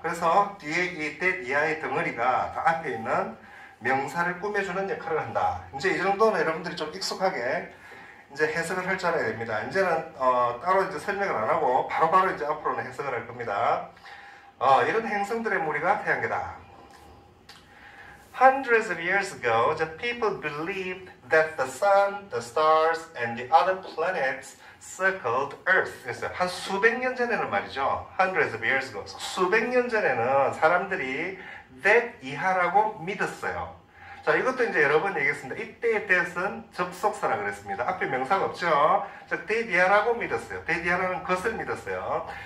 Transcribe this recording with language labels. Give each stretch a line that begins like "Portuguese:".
Korean: 그래서 뒤에 이 that 이하의 덩어리가 다 앞에 있는 명사를 꾸며주는 역할을 한다. 이제 이 정도는 여러분들이 좀 익숙하게 이제 해석을 할 줄 알아야 됩니다. 이제는 따로 이제 설명을 안 하고 바로바로 이제 앞으로는 해석을 할 겁니다. 이런 행성들의 무리가 태양계다.
English: Hundreds of years ago, the people believed that the sun, the stars, and the other planets circled Earth.
Korean: 그래서 한 수백 년 전에는 말이죠.
English: Hundreds of years ago.
Korean: 수백 년 전에는 사람들이 that 이하라고 믿었어요. 자, 이것도 이제 여러 번 얘기했습니다. 이때의 that은 접속사라 그랬습니다. 앞에 명사가 없죠. 즉, that 이하라고 믿었어요. that 이하라는 것을 믿었어요.